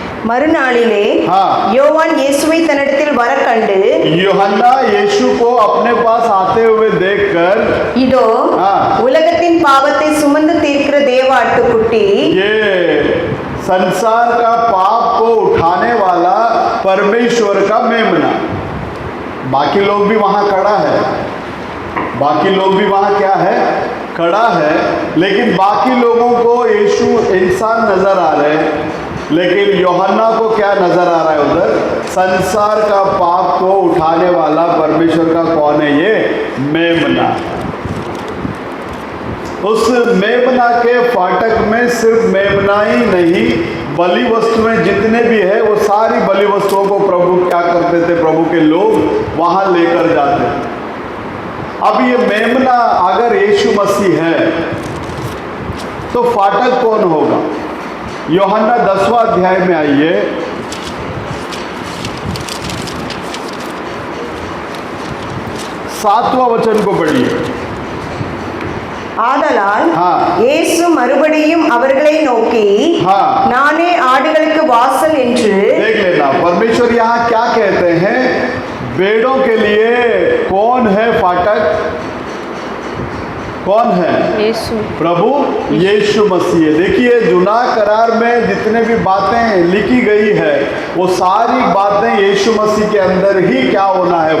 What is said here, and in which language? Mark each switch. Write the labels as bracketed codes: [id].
[ta] மறுநாளிலே யோவான் இயேசுவை தன்னிடத்தில் வர கண்டு, [hi] यूहन्ना यीशु को अपने पास आते हुए देखकर, [ta] இதோ உலகத்தின் பாவத்தை சுமந்து தீர்க்கிற தேவ ஆட்டுக்குட்டி, [hi] ये संसार का पाप को उठाने वाला परमेश्वर का मेमना। बाकी लोग भी वहां खड़ा है, बाकी लोग भी वहां क्या है? खड़ा है। लेकिन बाकी लोगों को यीशु इंसान नजर आ रहे हैं, लेकिन यूहन्ना को क्या नजर आ रहा है? उधर संसार का पाप को उठाने वाला परमेश्वर का कौन है? ये मेमना। उस मेमना के फाटक में सिर्फ मेमना ही नहीं, बलि वस्तुएं जितने भी है वो सारी बलि वस्तुओं को प्रभु क्या करते थे? प्रभु के लोग वहां लेकर जाते थे। अब ये मेमना अगर यीशु मसीह है तो फाटक कौन होगा? यूहन्ना 10वां अध्याय में आइए, 7वां वचन को पढ़िए। [ta] ஆதலால் இயேசு மறுபடியும் அவர்களை நோக்கி, நானே ஆடுகளுக்கு வாசல் என்று। [hi] देख लेना, परमेश्वर यहाँ क्या कहते हैं? भेड़ों के लिए कौन है फाटक? कौन है? यीशु, प्रभु यीशु मसीह। देखिए, जुना करार में जितने भी बातें लिखी गई है वो सारी बातें यीशु मसीह के अंदर ही क्या होना है?